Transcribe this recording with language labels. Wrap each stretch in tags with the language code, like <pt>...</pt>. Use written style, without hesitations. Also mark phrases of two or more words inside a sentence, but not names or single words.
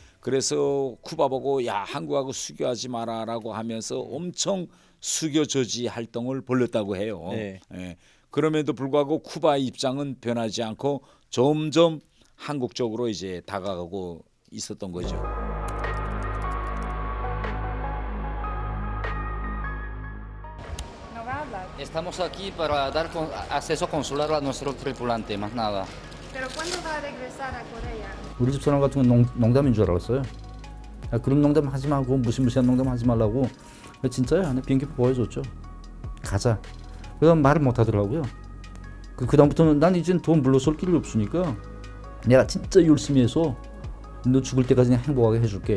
<ko>그래서 쿠바 보고 야 한국하고 수교하지 마라라고 하면서 엄청 수교 저지 활동을 벌였다고 해요. 네. 예. 그럼에도 불구하고 쿠바의 입장은 변하지 않고 점점 한국 쪽으로 이제 다가가고 있었던 거죠.</ko> <es>No va a hablar. Estamos aquí para dar acceso consular a nuestro tripulante, más nada. ¿Pero cuándo va a regresar a Corea?</es> <ko>우리 집 사람 같은 건 농담인 줄 알았어요. 야, 그런 농담 하지 말고 무시무시한 농담 하지 말라고. 진짜야. 내 비행기 보여줬죠. 가자. 그다음 말을 못 하더라고요. 그다음부터는 난 이제 돈 물러설 길이 없으니까 내가 진짜 열심히 해서 너 죽을 때까지 그냥 행복하게 해줄게.</ko>